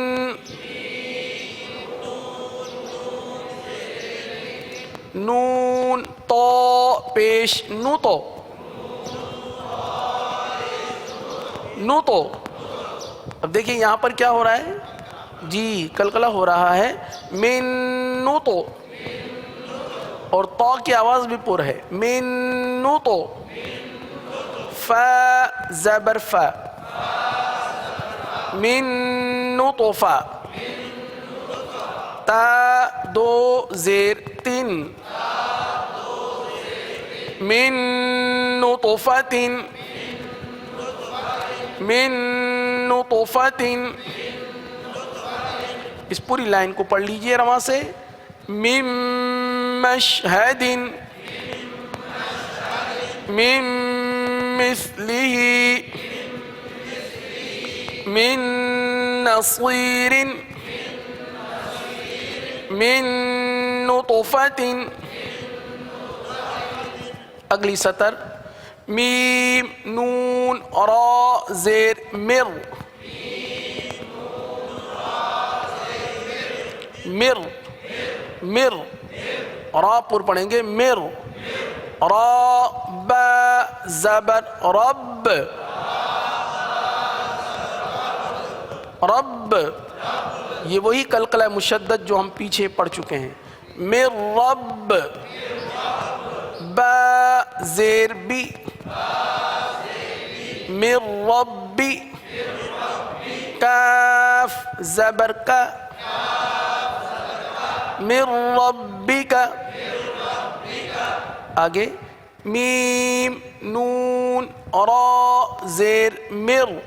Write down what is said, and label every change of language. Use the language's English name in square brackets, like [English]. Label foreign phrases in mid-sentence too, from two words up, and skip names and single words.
[Urdu] نون تو پیش نو تو اب دیکھیں یہاں پر کیا ہو رہا ہے جی کلکلہ ہو رہا ہے من نو تو اور تو کی آواز بھی پر ہے من نو تو فا زبر فا [Arabic] من نطفہ [Urdu] تا دو زیر تین [Arabic] من نطفۃ من نطفۃ [Urdu] اس پوری لائن کو پڑھ لیجئے رواں سے [Arabic] من مشہد من مثلہ من نصیر من نطفۃ [Urdu] اگلی سطر میم نون را زیر مر مر مر را پر پڑھیں گے مر را با زبر رب رب یہ وہی قلقلہ مشدد جو ہم پیچھے پڑھ چکے ہیں مر رب با زیر بی مر ربی کاف زبر کا مر ربک آگے میم نون را زیر مر